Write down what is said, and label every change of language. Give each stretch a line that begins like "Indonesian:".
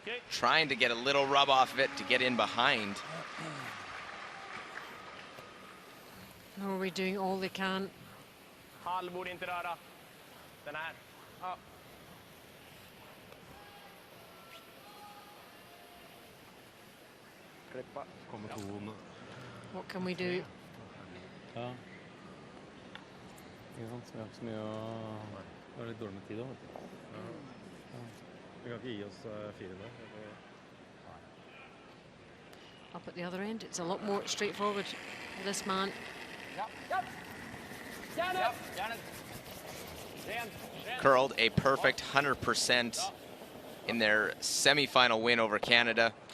English: Trying to get a little rub off of it to get in behind. Norway doing all they can.
Swedish: Hall borde inte röra den här. Ja. Klippa. Kommer ton.
English: What can we do?
Swedish: Ja.
Norwegian: Ikke sant, så vi har ikke så mye å... Vi har litt dårlig med tid da, vet du. Ja. Vi kan ikke gi oss 4 der.
English: Up at the other end, it's a lot more straightforward for this man. Curled a perfect 100% in their semi-final win over Canada.